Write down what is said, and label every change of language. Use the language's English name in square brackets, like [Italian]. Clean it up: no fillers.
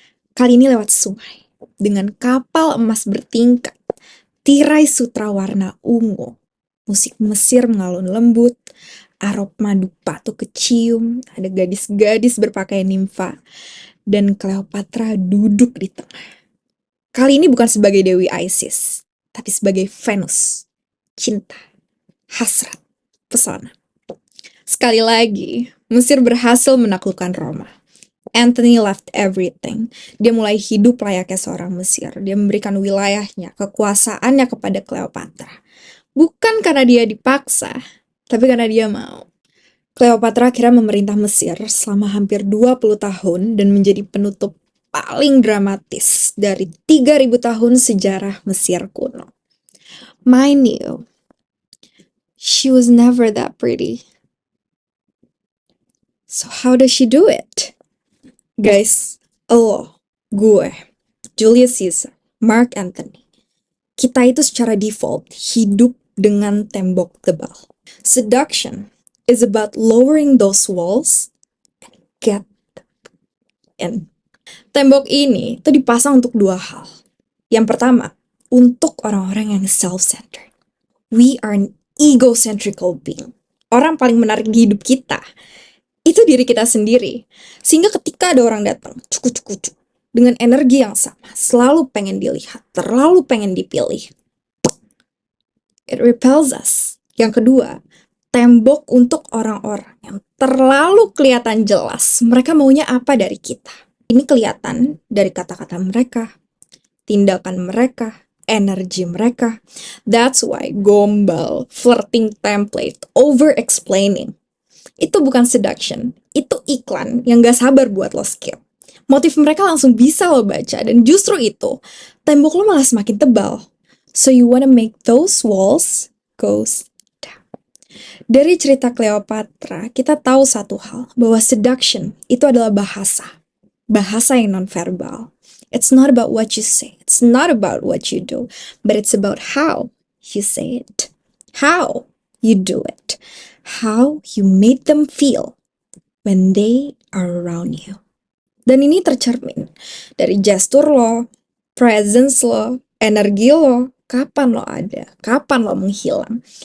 [Indonesian] Kali ini lewat sungai, dengan kapal emas bertingkat, tirai sutra warna ungu, musik Mesir mengalun lembut, aroma dupa tuh kecium, ada gadis-gadis berpakaian nimfa, dan Cleopatra duduk di tengah. Kali ini bukan sebagai Dewi Isis, tapi sebagai Venus, cinta, hasrat, pesona. Sekali lagi, Mesir berhasil menaklukkan Roma. [English] Antony left everything. [Indonesian] Dia mulai hidup layaknya seorang Mesir. Dia memberikan wilayahnya, kekuasaannya kepada Cleopatra. Bukan karena dia dipaksa, tapi karena dia mau. Cleopatra akhirnya memerintah Mesir selama hampir 20 tahun dan menjadi penutup paling dramatis dari 3000 tahun sejarah Mesir kuno. [English] Mind you, she was never that pretty. So how does she do it? Guys, [Indonesian] lo, gue, Julius Caesar, Mark Antony, kita itu secara default hidup dengan tembok tebal. [English] Seduction is about lowering those walls and get in. [Indonesian] Tembok ini tuh dipasang untuk dua hal. Yang pertama, untuk orang-orang yang self-centered. [English] We are an egocentrical being. [Indonesian] Orang paling menarik di hidup kita itu diri kita sendiri. Sehingga ketika ada orang datang, cukup dengan energi yang sama, selalu pengen dilihat, terlalu pengen dipilih, [English] it repels us. [Indonesian] Yang kedua, tembok untuk orang-orang yang terlalu kelihatan jelas mereka maunya apa dari kita. Ini kelihatan dari kata-kata mereka, tindakan mereka, energi mereka. [English] That's why [Indonesian] gombal, flirting template, over-explaining itu bukan seduction, itu iklan yang gak sabar buat lo skip. Motif mereka langsung bisa lo baca, dan justru itu, tembok lo malah semakin tebal. [English] So you wanna make those walls goes down. [Indonesian] Dari cerita Cleopatra, kita tahu satu hal, bahwa seduction itu adalah bahasa. Bahasa yang non-verbal. [English] It's not about what you say, it's not about what you do, but it's about how you say it, how you do it, how you made them feel when they are around you. [Indonesian] Dan ini tercermin dari gestur lo, presence lo, energi lo, kapan lo ada, kapan lo menghilang.